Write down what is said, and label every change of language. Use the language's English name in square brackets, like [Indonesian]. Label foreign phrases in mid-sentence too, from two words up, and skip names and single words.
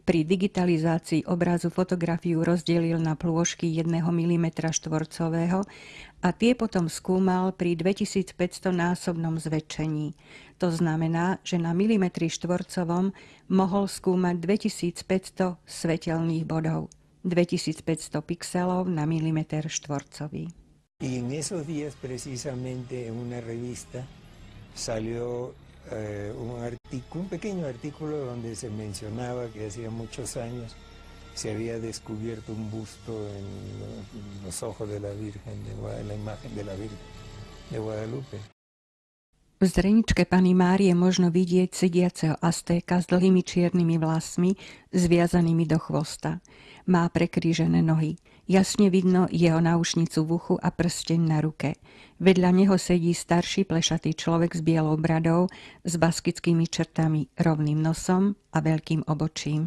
[Slovak] Pri digitalizácii obrazu fotografiu rozdelil na plôžky 1 mm štvorcového a tie potom skúmal pri 2500-násobnom zväčšení. To znamená, že na milimetri štvorcovom mohol skúmať 2500 svetelných bodov, 2500 pixelov na milimeter štvorcový. [Spanish] Y en esos días precisamente en una revista salió un pequeño artículo donde se mencionaba que hacía muchos años se había descubierto un busto en los ojos de la Virgen, la imagen de la Virgen de Guadalupe. [Slovak] V zreničke Panny Márie možno vidieť sediaceho Aztéka s dlhými čiernymi vlasmi zviazanými do chvosta. Má prekrížené nohy. Jasne vidno jeho náušnicu v uchu a prsteň na ruke. Vedľa neho sedí starší plešatý človek s bielou bradou, s baskickými črtami, rovným nosom a veľkým obočím.